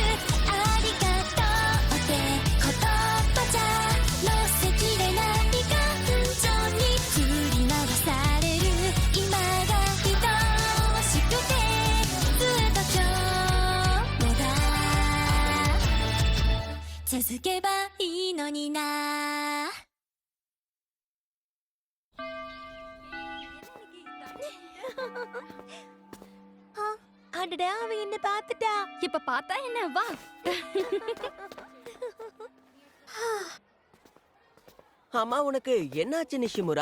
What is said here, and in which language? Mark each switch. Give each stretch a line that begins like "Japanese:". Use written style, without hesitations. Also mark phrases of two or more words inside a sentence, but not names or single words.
Japanese: ありがとうって言葉じゃ乗せきれない感情に振り回される今が愛しくてずっと今日もだ続けばいいのにな。
Tamil: அடடா, அவ என்ன பாத்துட்டா. இப்ப பார்த்தா என்ன, வா. அம்மா, உனக்கு என்னாச்சு நிஷிமுரா?